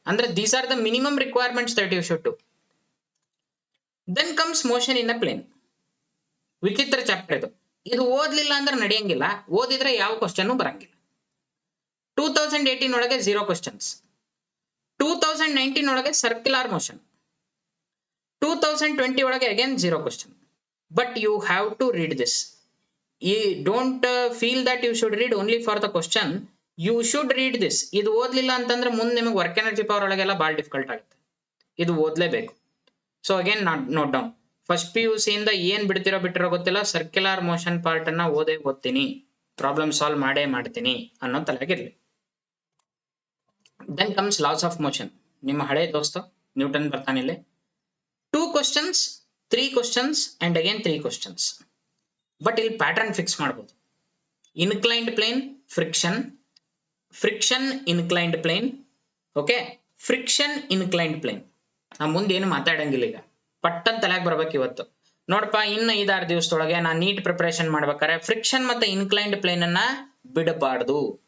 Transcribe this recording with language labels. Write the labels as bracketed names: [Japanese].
[English] ಅಂದ್ರೆ these are the minimum requirements that you should do. Then comes motion in a plane. [Kannada] ವಿಚಿತ್ರ chapter ಇದು. ಇದು ಓದ್ಲಿಲ್ಲ ಅಂದ್ರೆ ನಡೆಯಂಗಿಲ್ಲ, ಓದಿದ್ರೆ ಯಾವ ಕ್ವಶನ್ ಬರಂಗಿಲ್ಲ. 2018 ಒಳಗೆ 0 ಕ್ವಶನ್ಸ್, 2019 ಒಳಗೆ ಸರ್ಕ್ಯುಲರ್ ಮೋಷನ್, 2020 ಒಳಗೆ again 0 question. [English] But you have to read this. You don't feel that you should read only for the question. You should read this. [Kannada] ಇದು ಓದ್ಲಿಲ್ಲ ಅಂತಂದ್ರೆ ಮುಂದೆ ನಿಮಗೆ ವರ್ಕ್ ಎನರ್ಜಿ ಪವರ್ ಒಳಗೆಲ್ಲ ಭಾಳ ಡಿಫಿಕಲ್ಟ್ ಆಗುತ್ತೆ. ಇದು ಓದ್ಲೇಬೇಕು. [English] So again note down. [Kannada] First PUC ಇಂದ ಏನ್ ಬಿಟ್ಟಿರೋ ಗೊತ್ತಿಲ್ಲ, ಸರ್ಕ್ಯುಲರ್ ಮೋಷನ್ ಪಾರ್ಟ್ ಅನ್ನ ಓದ್ತೀನಿ, ಪ್ರಾಬ್ಲಮ್ ಸಾಲ್ವ್ ಮಾಡ್ತೀನಿ ಅನ್ನೋ ತಲೆಗಿರ್ಲಿ. [English] Then comes laws of motion. [Kannada] ನಿಮ್ಮ ಹಳೆ ದೋಸ್ತ Newton ಬರ್ತಾನಿಲ್ಲಿ. [English] 2 questions, 3 questions and again 3 questions. [Kannada] But ಇಲ್ಲಿ ಪ್ಯಾಟರ್ನ್ ಫಿಕ್ಸ್ ಮಾಡ್ಬೋದು. [English] Inclined plane, friction inclined plane, okay, friction inclined plane. [Kannada] ನಾ ಮುಂದೆ ಏನು ಮಾತಾಡಂಗಿಲ್ಲ, ಈಗ ಪಟ್ಟನ್ ತಲೆಗೆ ಬರ್ಬೇಕು ಇವತ್ತು. ನೋಡಪ್ಪ, ಇನ್ನು 5-6 ದಿವಸದೊಳಗೆ ನಾನು ನೀಟ್ ಪ್ರಿಪರೇಷನ್ ಮಾಡ್ಬೇಕಾರೆ ಫ್ರಿಕ್ಷನ್ ಮತ್ತೆ ಇನ್ಕ್ಲೈನ್ಡ್ ಪ್ಲೇನ್ ಅನ್ನ ಬಿಡಬಾರ್ದು.